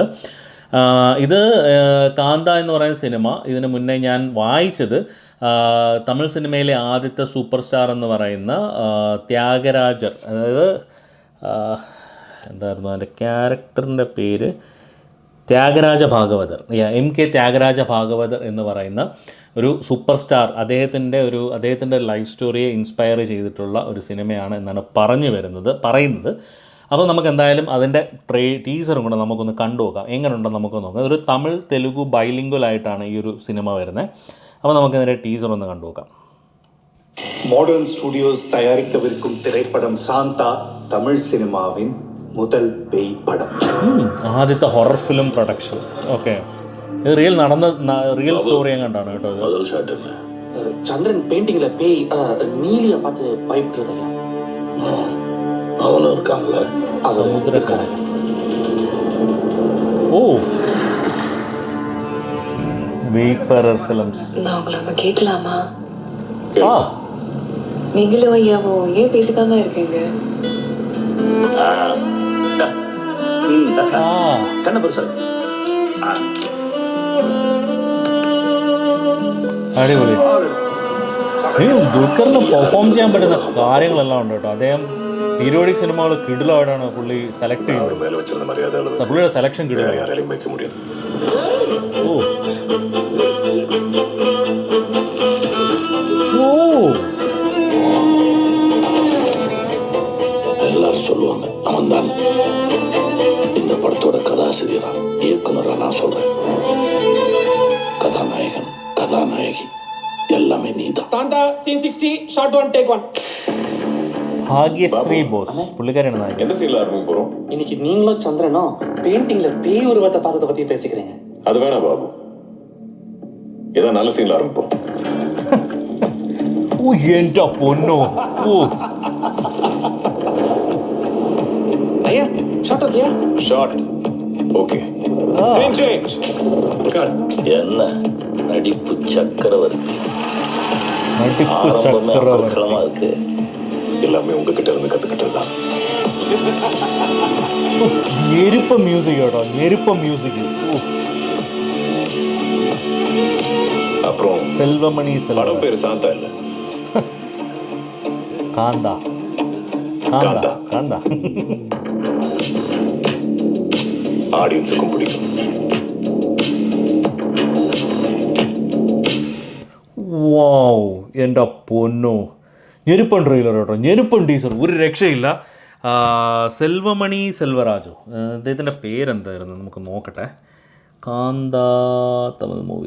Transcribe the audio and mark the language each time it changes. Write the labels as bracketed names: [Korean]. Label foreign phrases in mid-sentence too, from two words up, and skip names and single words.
[Malayalam] ഇത് കാന്ത എന്ന് പറയുന്ന സിനിമ, ഇതിന് മുന്നേ ഞാൻ വായിച്ചത് തമിഴ് സിനിമയിലെ ആദ്യത്തെ [English] super star [Malayalam] എന്ന് പറയുന്ന ത്യാഗരാജർ, അതായത് എന്തായിരുന്നു അതിൻ്റെ ക്യാരക്ടറിൻ്റെ പേര്, ത്യാഗരാജ ഭാഗവതർ, MK ത്യാഗരാജ ഭാഗവതർ എന്ന് പറയുന്ന ഒരു [English] super star, [Malayalam] അദ്ദേഹത്തിൻ്റെ [English] life storiye [Malayalam] ഇൻസ്പയർ ചെയ്തിട്ടുള്ള ഒരു സിനിമയാണ് എന്നാണ് പറയുന്നത്. അപ്പോൾ നമുക്ക് എന്തായാലും അതിൻ്റെ ടീസറും കൂടെ നമുക്കൊന്ന് കണ്ടു നോക്കാം, എങ്ങനെയുണ്ടെന്ന് നമുക്ക് നോക്കാം. ഒരു തമിഴ് തെലുഗു ബൈലിംഗ്വലായിട്ടാണ് ഈ ഒരു സിനിമ വരുന്നത്. അപ്പോൾ നമുക്കതിൻ്റെ ടീസർ ഒന്ന് കണ്ടു നോക്കാം. [Tamil] மாடர்ன் ஸ்டுடியோஸ் தயாரிக்கவிருக்கும் திரைப்படம் சாந்தா தமிழ் சினிமாவின் முதல் பேய் படம். [Malayalam] ആദ്യത്തെ [English] horror film production. [Malayalam] ഓക്കെ, ഇത് [English] real story [Malayalam] എങ്ങാണ്ടാണ് കേട്ടോ ഇത്. [Tamil] சந்திரன் பெயிண்டிங்ல பேய் நீலிய பார்த்து பயப்படுறதையா அவனும் இருக்காங்கல்ல, [Malayalam] സമുദ്രക്കര. [Tamil] ஓ, வேஃபரர் ஃபிலிம்ஸ். நான் உங்களை ஒன்று கேட்கலாமா? ஆ, நீங்களும் ஐயாவும் ஏன் பேசிக்காம இருக்கீங்க? கண்ணபுரம் சார் [Malayalam] അടിപൊളി. ദുൽഖറിന് പെർഫോം ചെയ്യാൻ പറ്റുന്ന കാര്യങ്ങളെല്ലാം ഉണ്ട് കേട്ടോ. അദ്ദേഹം പീരിയോഡിക് സിനിമകൾ കിടിലമായിട്ടാണ് പുള്ളി സെലക്ട് ചെയ്യുന്നത്. പുള്ളിയുടെ സെലക്ഷൻ കിടിലാണ്. ഓ ഓ, [Tamil] எல்லாரும் சொல்லுவாங்க அவன் தான். இந்த படத்தோட கதாசிரியரா இயக்குனரா நான் சொல்றேன். கதாநாயகன் கதாநாயகி எல்லாமே நீதான். [English] Santha scene 60 shot 1 take 1. [Malayalam] ഭാഗ്യശ്രീ ബോസ് പുള്ളിക്കാരാണ് നായകൻ. [Tamil] எந்த சீன்ல ஆரம்பிக்க போறோம்? இன்னைக்கு நீங்களும் சந்திரனும் பெயிண்டிங்ல பேய் உருவத்தை பார்த்ததை பத்தி பேசிக்கிறீங்க. அது வேணா பாபு, ஏதோ நல்ல சீன்ல ஆரம்பிப்போம். [Malayalam] ഓ എൻ്റെ പൊന്നോ. ഓ, [Tamil] ஐயா [English] shot okaya? shot okay. scene change. [Tamil] என்ன நடிப்பு சக்கரவர்த்தி. [Malayalam] നടിപ്പ് [Tamil] ஆரம்பமே [Malayalam] ചക്രവർത്തി. [Tamil] அமர்க்களமா இருக்கு. எல்லாமே உங்ககிட்ட இருந்து கத்துக்கிட்டதுதான். [Malayalam] ഞെരുപ്പ മ്യൂസിക് കേട്ടോ, ഞെരുപ്പ മ്യൂസിക്. [Tamil] அப்புறம் [Malayalam] സെൽവമണി [Tamil] படம் [Malayalam] സെൽവം. [Tamil] பேரு சாந்தா இல்ல, [Malayalam] കാന്ത കാന്ത. കാന്ത. [Tamil] ஆடியன்ஸுக்கும் பிடிக்கும். [Malayalam] വാവ്, എൻ്റെ പൊന്നോ. ഞെരുപ്പൻ ട്രെയിലർ കേട്ടോ, ഞെരുപ്പൻ ടീസർ, ഒരു രക്ഷയില്ല. സെൽവമണി സെൽവരാജോ, അദ്ദേഹത്തിൻ്റെ പേരെന്തായിരുന്നു നമുക്ക് നോക്കട്ടെ. കാന്ത തമിഴ് മൂവി.